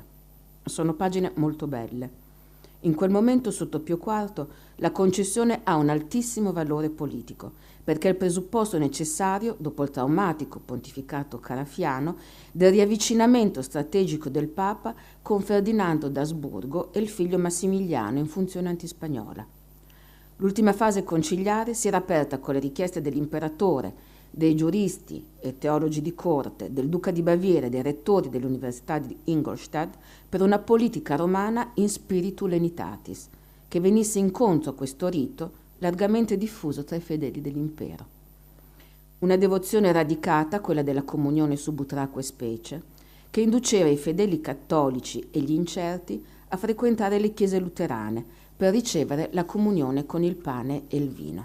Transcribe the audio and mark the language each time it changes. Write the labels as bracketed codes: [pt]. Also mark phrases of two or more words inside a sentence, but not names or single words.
[it] Sono pagine molto belle. In quel momento, sotto Pio IV, la concessione ha un altissimo valore politico, perché è il presupposto necessario, dopo il traumatico pontificato carafiano, del riavvicinamento strategico del Papa con Ferdinando d'Asburgo e il figlio Massimiliano in funzione antispagnola. L'ultima fase conciliare si era aperta con le richieste dell'imperatore, dei giuristi e teologi di corte, del duca di Baviera e dei rettori dell'Università di Ingolstadt per una politica romana [la] in spiritu lenitatis, [it] che venisse incontro a questo rito largamente diffuso tra i fedeli dell'impero. Una devozione radicata, quella della comunione [la] sub utraque specie, [it] che induceva i fedeli cattolici e gli incerti a frequentare le chiese luterane per ricevere la comunione con il pane e il vino.